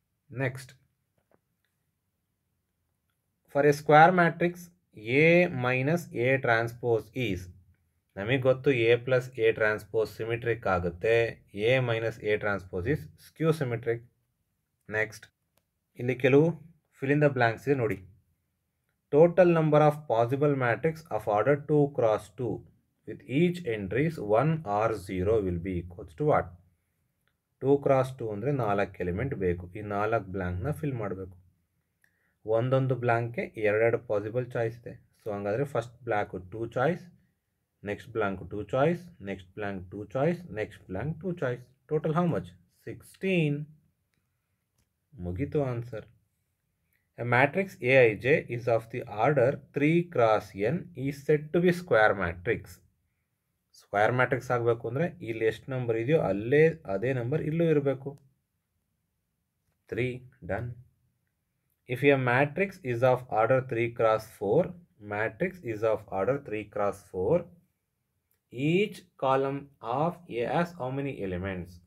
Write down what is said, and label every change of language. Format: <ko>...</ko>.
<en>next, for a square matrix A minus A transpose is,</en> <kn>ನಮಗೆ ಗೊತ್ತು</kn> <en>A plus A transpose symmetric ಆಗುತ್ತೆ, A minus A transpose is skew symmetric.</en> <kn>Next, ಇಲ್ಲಿ ಕೆಲವು fill in the blanks ಇದೆ ನೋಡಿ.</kn> <en>Total number of possible matrix of order 2 x 2 with each entries 1 or 0 will be equals to what?</en> <kn>2 x 2 ಅಂದರೆ 4 element ಬೇಕು. ಈ 4 ಬ್ಲ್ಯಾಂಕ್ನ fill ಮಾಡಬೇಕು. ಒಂದೊಂದು ಬ್ಲ್ಯಾಂಕ್ಗೆ 2 possible choice ಇದೆ. ಸೊ ಹಂಗಾದರೆ first blank 2 choice, next blank 2 choice, next blank 2 choice, next blank 2 choice.</kn> <en>Total how much? 16.</en> <kn>ಮುಗೀತು answer.</kn> <en>A matrix Aij is of the order 3 x n is said to be square matrix.</en> <kn>Square matrix ಆಗಬೇಕು ಅಂದರೆ ಇಲ್ಲಿ ಎಷ್ಟು number ಇದೆಯೋ ಅಲ್ಲೇ ಅದೇ number ಇಲ್ಲೂ ಇರಬೇಕು. 3. Done.</kn> <en>If A matrix is of order 3 x 4, matrix is of order 3 x 4, each column of A has how many elements?</en>